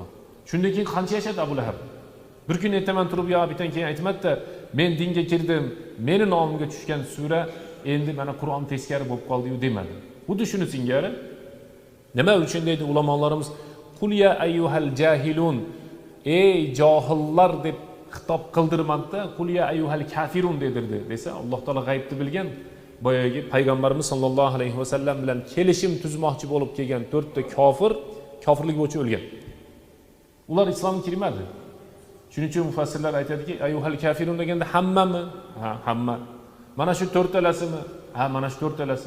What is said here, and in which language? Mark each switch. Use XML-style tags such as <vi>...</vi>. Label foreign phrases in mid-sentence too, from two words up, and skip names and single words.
<uz>Shundan keyin qancha yashadi Abu Lahab? Bir kun aytaman turib, yo bitan keyin aytmadi-da, men dinga kirdim, meni nomimga tushgan sura endi mana Qur'on teskari bo'lib qoldi-yu demadi. Xuddi shuni singari. Nima uchun deydi ulamolarimiz?</uz> <ar>قل يا أيها الجاهلون,</ar> <uz>ey johillar deb xitob qildirmadi-da,</uz> <ar>قل يا أيها الكافرون</ar> <uz>dedirdi desa, Alloh taolo g'aybni bilgan. Boyagi payg'ambarimiz</uz> <ar>صلى الله عليه وسلم</ar> <uz>bilan kelishim tuzmoqchi bo'lib kelgan 4 ta kofirlik bo'yicha o'lgan. Ular islomga kirmadi. Shuning uchun mufassirlar aytadiki,</uz> <ar>أيها الكافرون</ar> <uz>deganda hammami? Ha, hamma. Mana shu 4 talasimi? Ha, mana shu 4 talasi.</uz>